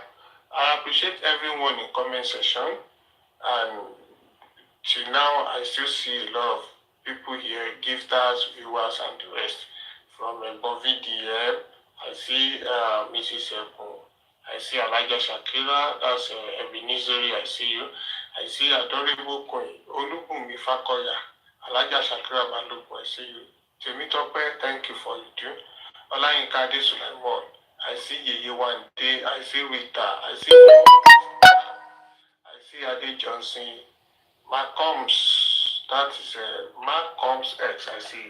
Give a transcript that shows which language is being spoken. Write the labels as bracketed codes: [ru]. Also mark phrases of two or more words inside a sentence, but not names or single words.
[en] I appreciate everyone in comment section, and till now I still see a lot of people here, gifters, viewers, and the rest. From Bovi DM, I see Mrs. Ebon, I see Elijah Shakira, that's Ebenezeri, I see you. I see Adorable Queen, Olubunmi Fakoya, Elijah Shakira Balogun, I see you. Temitope, thank you for you too. Olayinka Ade Sulaimon, I see Yeye One Day, I see Rita, I see Ade Johnson, Malcolm's, that is Malcolm's X, I see you.